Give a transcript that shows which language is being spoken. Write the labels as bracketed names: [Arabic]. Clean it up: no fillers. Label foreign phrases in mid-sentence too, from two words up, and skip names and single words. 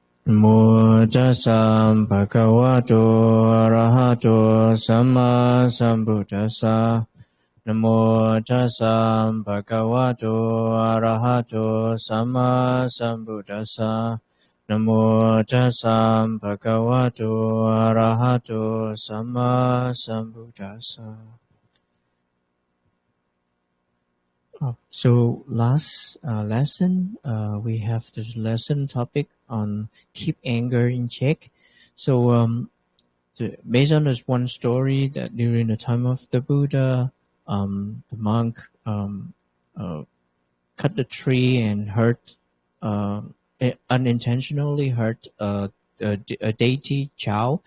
[Pali] Namo tassa bhagavato arahato samma sambuddhassa. Namo tassa bhagavato arahato samma sambuddhassa. Namo tassa bhagavato arahato samma sambuddhassa. [English] So last lesson, we have this lesson topic on keep anger in check. So based on this one story that during the time of the Buddha, the monk cut the tree and unintentionally hurt a deity Chao.